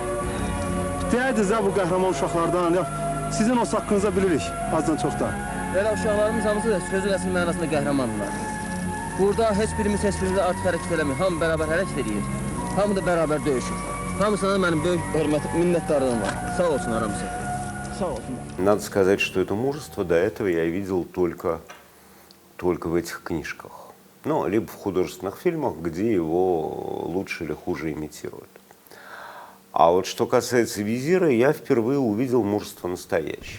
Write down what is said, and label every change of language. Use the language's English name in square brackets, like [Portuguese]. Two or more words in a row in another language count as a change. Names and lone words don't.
[Azerbaijani] Deyirdiniz bu qəhrəman uşaqlardan, sizin o haqqınıza bilirik, azdan çoxdan. Elə uşaqlarımız hamısı sözün əsl mənasında qəhrəmandırlar. Burada heç birimiz artıq hərəkət eləmir, hamı bərabər hərəkət edir. Hamı da bərabər döyüşür. Hamısına da mənim böyük hörmətim, minnətdarlığım var. Sağ olsunlar hamısı. Sağ olsunlar. [Russian] Надо сказать, что это мужество до этого я видел только в этих книжках. Ну, либо в художественных фильмах, где его лучше или хуже имитируют. А вот что касается визира, я впервые увидел мужество настоящее.